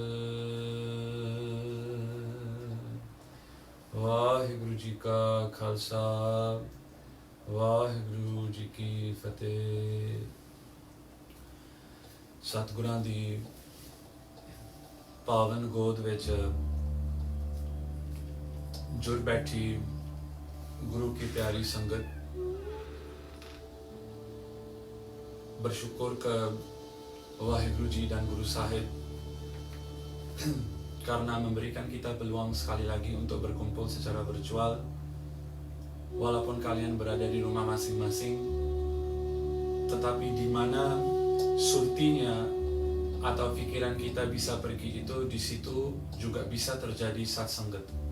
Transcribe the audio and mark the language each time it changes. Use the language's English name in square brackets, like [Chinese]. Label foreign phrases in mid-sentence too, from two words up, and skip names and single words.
[Punjabi] ਵਾਹਿਗੁਰੂ ਜੀ ਕਾ ਖਾਲਸਾ, ਵਾਹਿਗੁਰੂ ਜੀ ਕੀ ਫਤਿਹ। ਸਤਿਗੁਰਾਂ ਦੀ ਪਾਵਨ ਗੋਦ ਵਿੱਚ ਜੁੜ ਬੈਠੀ ਗੁਰੂ ਕੀ ਪਿਆਰੀ ਸੰਗਤ, [Indonesian] bersyukur ke Waheguru Ji dan Guru Sahib karena memberikan kita peluang sekali lagi untuk berkumpul secara virtual. Walaupun kalian berada di rumah masing-masing, tetapi di mana surtinya atau pikiran kita bisa pergi itu, di situ juga bisa terjadi satsanggat.